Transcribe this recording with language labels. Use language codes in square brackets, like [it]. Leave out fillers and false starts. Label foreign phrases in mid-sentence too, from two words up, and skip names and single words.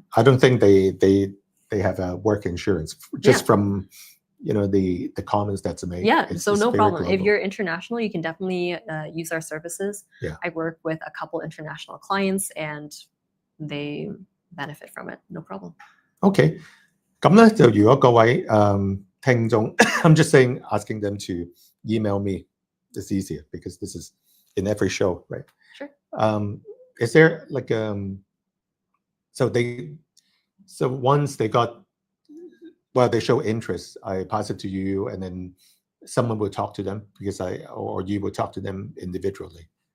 [en] I don't think they have a work insurance just from the comments that's made. Yeah, so no problem. Global. If you're international, you can definitely use our services. Yeah. I work with a couple international clients and they benefit from it. No problem. Okay. [yue] 咁咧就如果各位聽眾 [en] I'm just asking them to email me. It's easier because this is in every show, right? Sure. Is there like so once they they show interest, I pass it to you and then someone will talk to them or you will talk to them individually.